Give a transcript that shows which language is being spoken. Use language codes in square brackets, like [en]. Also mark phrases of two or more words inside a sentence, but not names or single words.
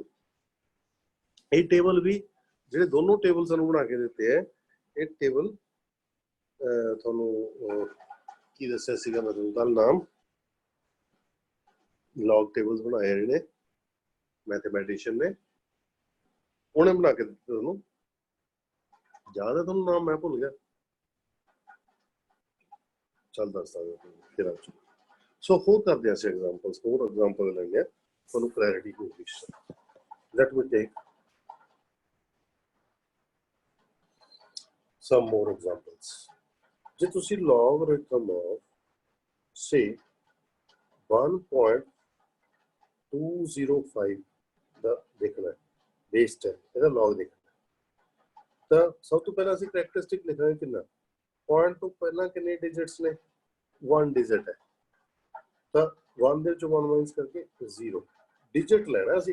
[pa] ਇਹ ਟੇਬਲ ਵੀ ਜਿਹੜੇ ਦੋਨੋਂ ਟੇਬਲ ਸਾਨੂੰ ਬਣਾ ਕੇ ਦਿੱਤੇ ਹੈ ਇਹ ਟੇਬਲ ਤੁਹਾਨੂੰ ਕੀ ਦੱਸਿਆ ਸੀਗਾ ਮੈਂ ਤੁਹਾਨੂੰ ਕੱਲ ਨਾਮ [en] log tables [pa] ਬਣਾਏ ਜਿਹੜੇ ਮੈਥਮੈਟੀਸ਼ੀਅਨ ਨੇ ਉਹਨੇ ਬਣਾ ਕੇ ਦਿੱਤੇ ਤੁਹਾਨੂੰ ਜ਼ਿਆਦਾ ਤੁਹਾਨੂੰ ਨਾਮ ਮੈਂ ਭੁੱਲ ਗਿਆ ਚੱਲ ਦੱਸਦਾ ਫਿਰ ਆ ਸੋ ਹੋਰ ਕਰਦੇ ਅਸੀਂ ਐਗਜ਼ਾਮਪਲਸ ਹੋਰ ਐਗਜ਼ਾਮਪਲ ਲੈਂਦੇ ਤੁਹਾਨੂੰ ਕਲੈਰਿਟੀ ਹੋਊਗੀ। [en] let me take some more examples. [pa] ਜੇ ਤੁਸੀਂ [en] logarithm of say 1.205 [pa] ਦਾ ਦੇਖਣਾ ਹੈ ਬੇਸ 10 ਇਹਦਾ log ਦੇਖਣਾ ਤਾਂ ਸਭ ਤੋਂ ਪਹਿਲਾਂ ਅਸੀਂ ਕੈਰੈਕਟਰਿਸਟਿਕ ਲਿਖਾਂਗੇ ਕਿੰਨਾ ਪੁਆਇੰਟ ਤੋਂ ਪਹਿਲਾਂ ਕਿੰਨੇ ਡਿਜਿਟਸ ਨੇ 1 ਡਿਜਿਟ ਹੈ ਤਾਂ 1 ਦੇ ਵਿੱਚੋਂ 1 ਮਾਈਨਸ ਕਰਕੇ 0 ਡਿਜਿਟ ਲੈਣਾ ਅਸੀਂ।